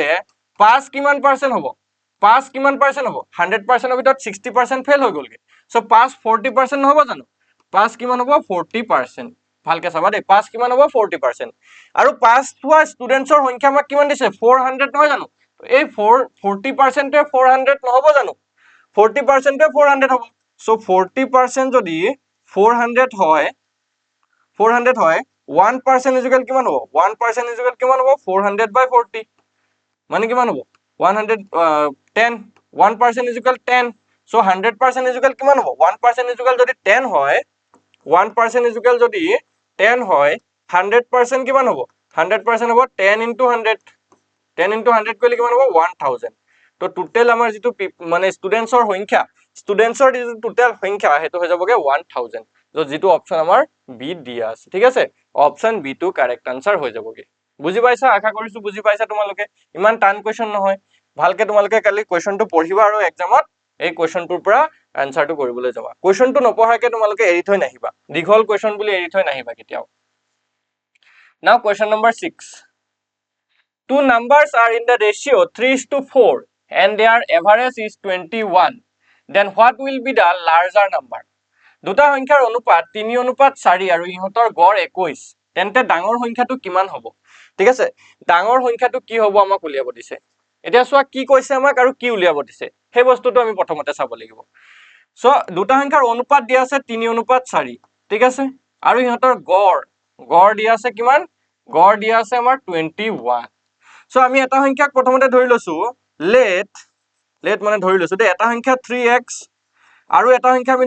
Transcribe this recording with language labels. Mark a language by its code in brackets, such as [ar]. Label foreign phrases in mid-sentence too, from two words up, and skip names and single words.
[as] পাস কিমান পার্সেন্ট হ'ব পাস কিমান পার্সেন্ট হ'ব 100% ৰ ভিতৰত 60% ফেইল হৈ গলগে [en] so pass [as] 40% নহব জানো পাস কিমান হ'ব 40% ভালকে চাবা দেই পাস কিমান হ'ব 40% আৰু পাস হোৱা ষ্টুডেন্টছৰ সংখ্যা আমাক কিমান দিছে 400 নহয় জানো এই 40% 400 নহব জানো 40% 400 হ'ব সো 40% যদি 400 হয় [en] 1% is equal [as] কিমান হ'ব [en] 1% is equal [as] কিমান হ'ব 400/40 মানে কিমান হ'ব 110 [en] 1% is equal 10 so 100% is equal [as] কিমান হ'ব [en] 1% is equal [as] যদি 10 হয় [en] 1% is equal [as] যদি 10 হয় 100% কিমান হ'ব 100% হ'ব 10 into 100 10 into 100 কৰিলে কিমান হ'ব 1000 তো টোটেল আমাৰ যেটো মানে ষ্টুডেন্টছৰ সংখ্যা ষ্টুডেন্টছৰ যেটো টোটেল সংখ্যা হেতু হৈ যাবগে 1000 তো যেটো অপচন আমাৰ বি দিয়া আছে ঠিক আছে [en] option B to correct answer [as] হৈ যাবগে বুজি পাইছা আশা কৰিছো বুজি পাইছা তোমালোকে ইমান টান কোৱেশ্চন নহয় ভালকে তোমালোকে কালি কোৱেশ্চনটো পঢ়িবা আৰু এক্সামত এই কোৱেশ্চনটোৰ পৰা আনসাৰটো কৰিবলৈ যাবা কোৱেশ্চনটো নপঢ়াকে তোমালোকে এৰি থৈ নাহিবা দীঘল কোৱেশ্চন বুলি এৰি থৈ নাহিবা কেতিয়াও [en] now question number 6 two numbers are in the ratio 3:4 and their average is 21 then what will be the larger number [as] দুটা সংখ্যাৰ অনুপাত 3:4 আৰু ইহঁতৰ গড় 21 তেন্তে ডাঙৰ সংখ্যাটো কিমান হ'ব ঠিক আছে ডাঙৰ সংখ্যাটো কি হ'ব আমাক উলিয়াব দিছে এতিয়া চোৱা কি কৈছে আমাক আৰু কি উলিয়াব দিছে সেই বস্তুটো আমি প্ৰথমতে চাব লাগিব সো দুটা সংখ্যাৰ অনুপাত দিয়া আছে 3:4 ঠিক আছে আৰু ইহঁতৰ গড় দিয়া আছে কিমান গড় দিয়া আছে আমাৰ 21 সো আমি এটা সংখ্যাক প্ৰথমতে ধৰি লৈছো লেট মানে ধৰি লৈছো দে এটা সংখ্যা 3x আৰু এটা সংখ্যা আমি